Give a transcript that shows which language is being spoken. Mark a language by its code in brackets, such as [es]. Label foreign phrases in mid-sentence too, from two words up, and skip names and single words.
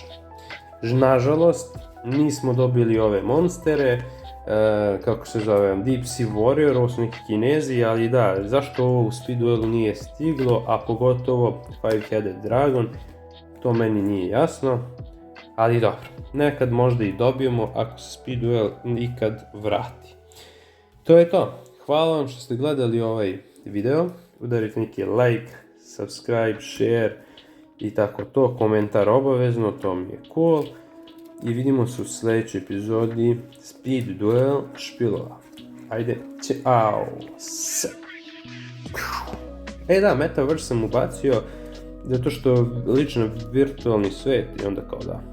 [sr] Nažalost, nismo dobili ove monstere, kako se zove, Deep Sea Warrior, ovo su neki Kinezi, ali da, zašto ovo u Speed Duelu nije stiglo, a pogotovo Five-Headed Dragon, to meni nije jasno, ali dobro, nekad možda i dobijemo ako se Speed Duel ikad vrati. To je to, hvala vam što ste gledali ovaj video, udarite neki like, subscribe, share i tako to, komentar obavezno, to mi je cool. I vidimo se u sljedećoj epizodi Speed Duel špilova. Ajde, ćao! Da, Metaverse sam ubacio zato što lično virtualni svet i onda kao da.